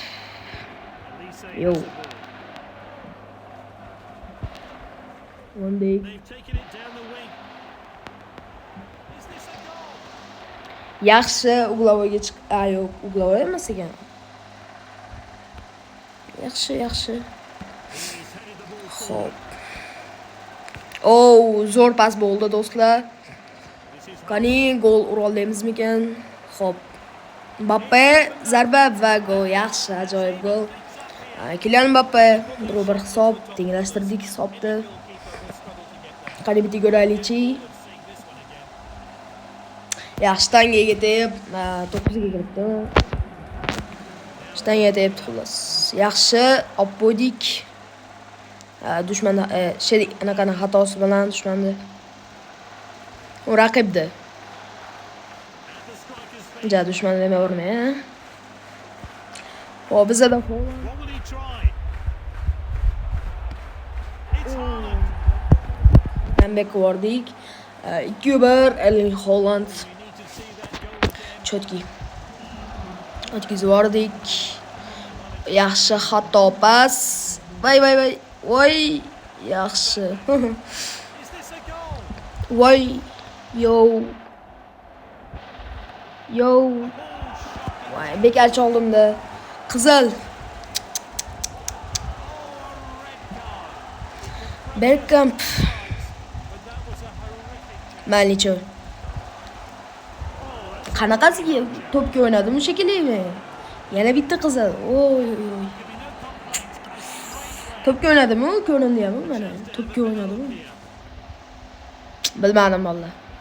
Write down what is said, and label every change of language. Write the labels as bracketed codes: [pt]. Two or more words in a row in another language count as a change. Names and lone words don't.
[uz] Yo. Van Dijk. [en] They've taken it down the wing. Is this a goal? [uz] Yaxshi, uglovoyga chiq. Yo'q, uglovoy emas ekan. Yaxshi. [en] He's headed the ball forward. [uz] Xo'p. Zo'r pas bo'ldi do'stlar. [en] This is [uz] Qani gol ura olamizmikan? Xo'p. Mbappe zarba va gol. Yaxshi, ajoyib gol. Kylian Mbappe 1-1 hisob, tenglashtirdik hisobni. Qani bitta ko'raylikchi. Yaxshi tangaga tegib, 9 ga kiribdi. Shtangaga tegib xullas. Yaxshi, olib qo'ydik. Dushmanda anaqani xatosi bilan dushmanda. U raqibdi. Ja, dushman demavermang. Xo'p, bizda [en] what will he try? It's Haaland. [uz] comeback ko'rdik. 2-1 Erling Haaland. [en] We need to see that goal again. [uz] Chotki. O'tkazvordik. Yaxshi xato pas. Voy. Voy, yaxshi. [en] Is this a goal? [uz] Voy. Yo. Voy, bekor choldimda. Qizil. Bergkamp. [en] But that was a horrific. [uz] Malicho. Qanaqasiga to'pga o'ynadim shekilli. Yana bitta qizil. Oy. To'pga o'ynadimi? Ko'rindimi mana? To'pga o'ynadimi? Bilmadim vallahi.